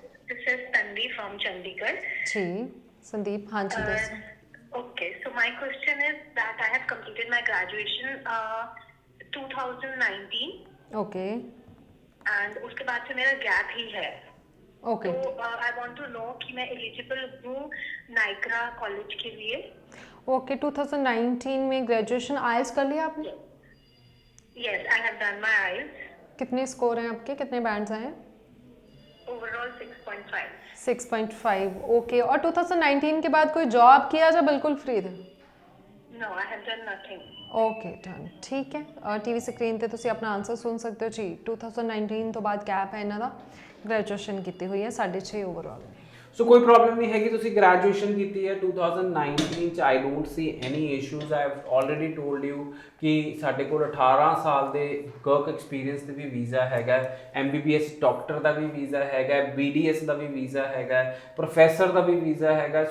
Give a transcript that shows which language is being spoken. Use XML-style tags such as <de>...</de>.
<en>This is Tanvi from Chandigarh.</en> <pa>ਜੀ ਸੰਦੀਪ, ਹਾਂਜੀ ਦੱਸੋ।</pa> <en>Okay, so my question is that I have completed my graduation 2019 okay</en> <hi>and उसके बाद से मेरा गैप ही है। ओके तो</hi> <en>I want to know</en> <hi>कि मैं एलिजिबल हूँ नाइक्रा कॉलेज के लिए। ओके 2019 में ग्रेजुएशन आइल्स कर लिया आपने?</hi> <en>Yes, I have done my IELTS.</en> <hi>कितने स्कोर हैं आपके, कितने बैंड्स हैं?</hi> <en>Overall 6.5. 6.5 okay.</en> <hi>और 2019 के बाद कोई जॉब किया या बिल्कुल फ्री थे?</hi> <en>No, I have done nothing.</en> <pa>Okay done, ਠੀਕ ਹੈ। ਟੀਵੀ ਸਕਰੀਨ ਤੇ ਤੁਸੀਂ ਆਪਣਾ ਆਨਸਰ ਸੁਣ ਸਕਦੇ ਹੋ ਜੀ। 2019 ਤੋਂ ਬਾਅਦ ਗੈਪ ਹੈ ਇਹਨਾਂ ਦਾ। ਗ੍ਰੈਜੂਏਸ਼ਨ ਕੀਤੀ ਹੋਈ ਹੈ 6.5 ਓਵਰਆਲ। ਸੋ ਕੋਈ ਪ੍ਰੋਬਲਮ ਨਹੀਂ ਹੈਗੀ। ਤੁਸੀਂ ਗ੍ਰੈਜੂਏਸ਼ਨ ਕੀਤੀ ਹੈ 2019 ਚ।</pa> <en>I don't see any issues. I have already told you</en> <pa>ਕਿ ਸਾਡੇ ਕੋਲ 18 ਸਾਲ ਦੇ ਵਰਕ ਐਕਸਪੀਰੀਅੰਸ ਤੇ ਵੀ ਵੀਜ਼ਾ ਹੈਗਾ, MBBS ਡਾਕਟਰ ਦਾ ਵੀ ਵੀਜ਼ਾ ਹੈਗਾ, BDS ਦਾ ਵੀ ਵੀਜ਼ਾ ਹੈਗਾ, ਪ੍ਰੋਫੈਸਰ ਦਾ ਵੀ ਵੀਜ਼ਾ ਹੈਗਾ।</pa>